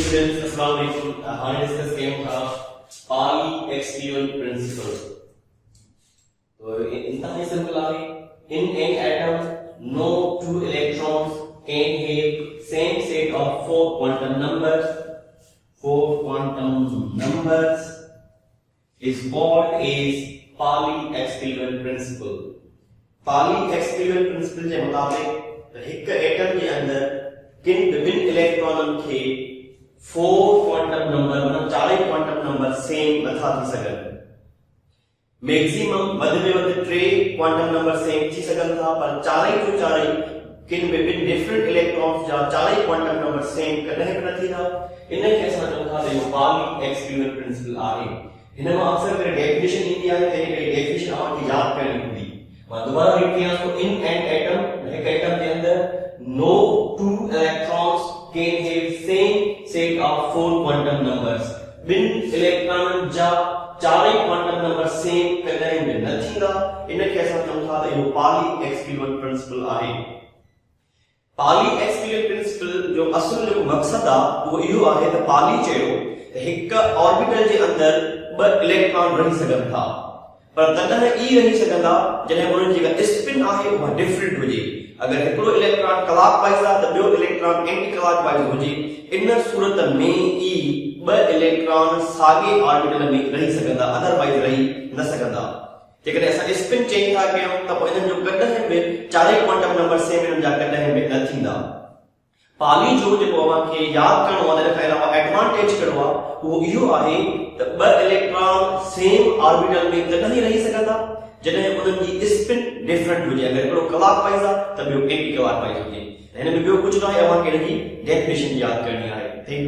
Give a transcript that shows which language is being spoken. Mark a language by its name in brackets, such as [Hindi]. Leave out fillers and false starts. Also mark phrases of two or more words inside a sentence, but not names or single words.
[Arabic] स्टूडेंट्स السلام عليكم. [Sindhi] हाणे डिस्कस कयूं था [English] Pauli exclusion principle. [Sindhi] तो इंतहाई सिंपल आहे। [English] In an atom, no two electrons can have same set of four quantum numbers. Four quantum numbers is called as Pauli exclusion principle. Pauli exclusion principle [Sindhi] जे मुताबिक एक एटम के अंदर किन विभिन्न इलेक्ट्रॉनन के 4 [English] quantum number [Sindhi] मतलब 4 [English] quantum number same [Sindhi] नथा थी सघन। मैक्सिमम वध में वध 3 [English] quantum number same [Sindhi] थी सघन था, पर 4 जो 4 किन विभिन्न [English] different electrons [Sindhi] जा 4 [English] quantum number same [Sindhi] कदे न थी था। इन के असां चऊं था जो [English] Pauli exclusion principle [Sindhi] आहे। हिन में अक्सर करे डेफिनेशन ईंदी आहे, तेरे करे डेफिनेशन आपके याद करनी होंदी। मैं दोबारा रिपीट कयां तो [English] in an atom [Sindhi] एक एटम के अंदर [English] no two electrons can have same set of 4 quantum numbers. [Sindhi] बिन इलेक्ट्रॉन जा 4 [English] quantum number same [Sindhi] कदे में न थींदा। इन के असां चऊं था त इहो [English] Pauli exclusion principle [Sindhi] आहे। [English] Pauli exclusion principle [Sindhi] जो असल जो मकसद आ वो इहो आहे त पाली चयो त हिक ऑर्बिटल जे अंदर 2 इलेक्ट्रॉन रही सघन था, पर तॾहिं ई रही सघंदा जॾहिं उन्हनि जी जेका स्पिन आहे उहा डिफरेंट हुजे। अगर हिकिड़ो इलेक्ट्रॉन क्लॉकवाइज आहे त ॿियो इलेक्ट्रॉन [English] anti clockwise [Sindhi] हुजे। इन सूरत में ई 2 इलेक्ट्रॉन साॻे ऑर्बिटल में रही सघंदा, अदरवाइज रही न सघंदा। जेकॾहिं असां [English] spin change [Sindhi] था कयूं त पोइ इन्हनि जो कॾहिं बि 4 [English] quantum number same [Sindhi] इन्हनि जा कॾहिं बि न थींदा। पाली जो जेको अव्हांखे यादि करिणो आहे, इन खां अलावा एडवांटेज कहिड़ो आहे उहो इहो आहे त 2 इलेक्ट्रॉन [English] same orbital [Sindhi] में तॾहिं रही सघंदा जॾहिं उन्हनि जी [English] spin different [Sindhi] हुजे। अगर हिकिड़ो क्लॉकवाइज आहे त ॿियो [English] anti clockwise [Sindhi] हुजे। हिन में ॿियो कुझु न आहे, अव्हांखे हिन जी डेफिनेशन यादि करणी आहे। [English] thank you.